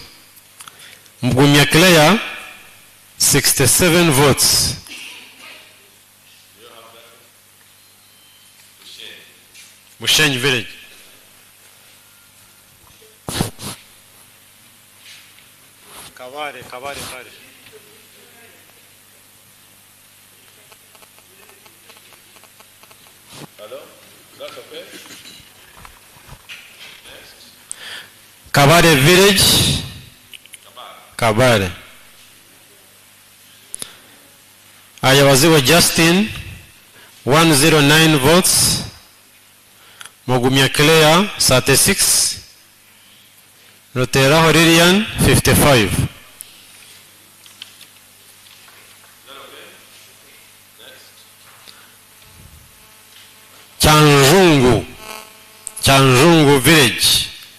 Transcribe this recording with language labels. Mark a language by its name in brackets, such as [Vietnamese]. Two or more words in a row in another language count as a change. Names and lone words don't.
[English] Mgumya Claire, 67 votes. Bushenyi Village. Kabare Parish. Hello? That's okay? Kabare Village. Kabare. Ayawaziwe Justin, 109 votes. Mogumia Claire, 36. Rotera Horirian, 55. Chanjungu Village.